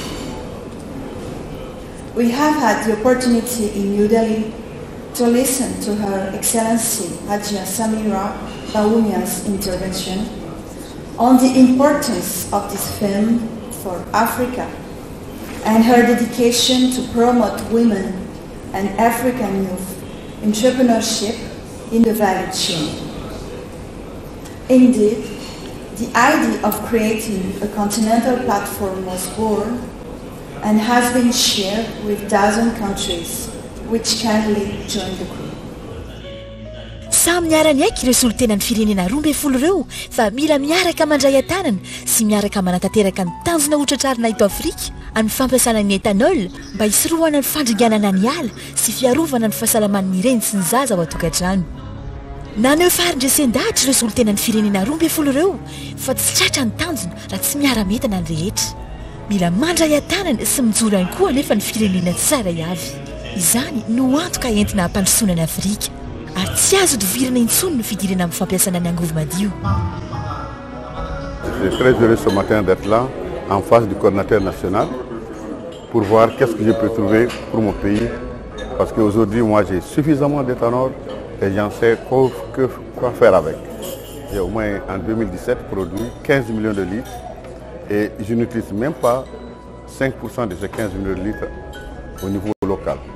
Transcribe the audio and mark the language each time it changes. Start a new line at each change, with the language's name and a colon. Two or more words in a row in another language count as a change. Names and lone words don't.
English: We have had the opportunity in New Delhi to listen to Her Excellency Hajia Samira Bawumia's intervention on the importance of this film for Africa and her dedication to promote women and African youth entrepreneurship in the value chain. Indeed, the idea of creating a continental platform was born and has been shared with dozen countries which kindly joined the group.
Malagasy: Samy miarany aiky ireo solontenan'ny firenena 12 ireo fa mila miaraka mandray antanana sy miaraka manatanteraka ny tanjona hotratrarina eto Afrika amin'ny fampiasana ny etanol mba hisorohana ny fandringanana ny ala sy fiarovana ny fahasalaman'ny ireny sy ny zaza ao an-tokantrano. Naneho faharindresendahatra ireo solontenan'ny firenena 12 ireo fa tsy tratra ny tanjona raha tsy miara-metana ny rehetra. Mila mandray antanana sy mijoro ihany koa anefa ny firenena tsirairay avy. Izany no antoka entina hampandrosoana ny Afrika. Ary tsy azo dovirana intsony ny fidirana amin'ny fampiasana ny angovo madio.
French: Je suis très heureux ce matin d'être là, en face du coordinateur national, pour voir qu'est-ce que je peux trouver pour mon pays. Parce qu'aujourd'hui, moi, j'ai suffisamment d'éthanol et j'en sais quoi faire avec. J'ai au moins, en 2017, produit 15 millions de litres et je n'utilise même pas 5% de ces 15 millions de litres au niveau local.